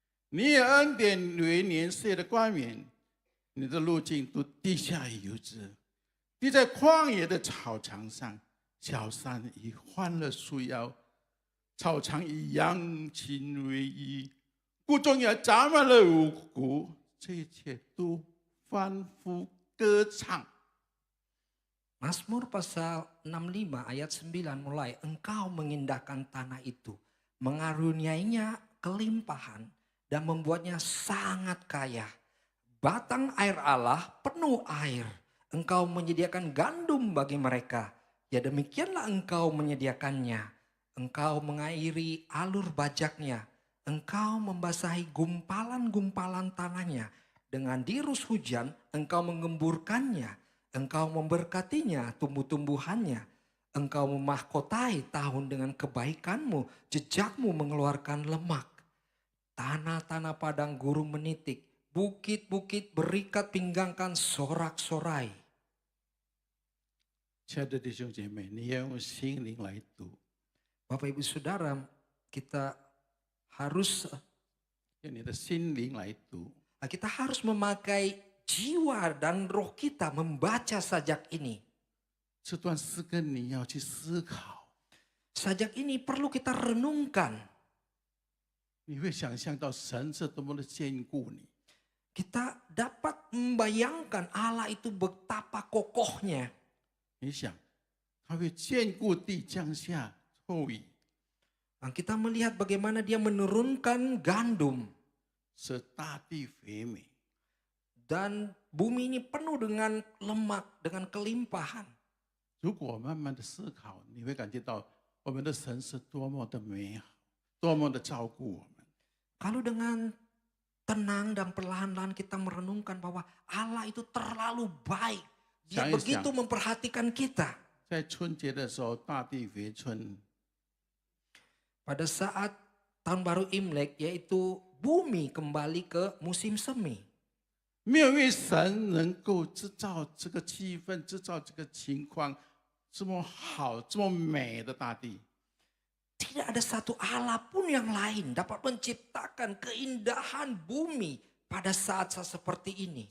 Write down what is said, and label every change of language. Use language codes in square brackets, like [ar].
[zh] 你也恩典为年岁的冠冕，你的路径都地下于游子，地在旷野的草场上，小山以欢乐束腰，草场以羊群为衣，谷中也长满了五谷，这一切都欢呼歌唱。 [id] Mazmur pasal 65 ayat 9 mulai, engkau mengindahkan tanah itu, mengaruniainya kelimpahan dan membuatnya sangat kaya. Batang air Allah penuh air, engkau menyediakan gandum bagi mereka. Ya demikianlah engkau menyediakannya, engkau mengairi alur bajaknya, engkau membasahi gumpalan-gumpalan tanahnya. Dengan dirus hujan engkau mengemburkannya, engkau memberkatinya tumbuh-tumbuhannya. Engkau memahkotai tahun dengan kebaikanmu, jejakmu mengeluarkan lemak. Tanah-tanah padang gurun menitik, bukit-bukit berikat pinggangkan sorak-sorai. [zh] 亲爱的弟兄姐妹，你要用心灵来读， [id] Bapak Ibu Saudara, kita harus [zh] 用你的心灵来读。 [id] kita harus memakai jiwa dan roh kita membaca sajak ini. [zh] 这段诗歌你要去思考， [id] Sajak ini perlu kita renungkan. [zh] 你会想象到神是多么的坚固你。 [id] Kita dapat membayangkan Allah itu betapa kokohnya. [zh] 你想，他会坚固地降下透雨， [id] Nah, kita melihat bagaimana dia menurunkan gandum. [zh] 使大地肥美。 [id] Dan bumi ini penuh dengan lemak, dengan kelimpahan. [zh] 如果慢慢的思考，你会感觉到我们的神是多么的美好，多么的照顾我们。 [id] Kalau dengan tenang dan perlahan-lahan kita merenungkan bahwa Allah itu terlalu baik. Dia Sayang, begitu memperhatikan kita. [zh] 在春节的时候，大地回春， [id] Pada saat tahun baru Imlek, yaitu bumi kembali ke musim semi. [zh] 没有一位神能够制造这个气氛，制造这个情况，这么好、这么美的大地。 [id] Tidak ada satu Allah pun yang lain dapat menciptakan keindahan bumi pada saat-saat seperti ini.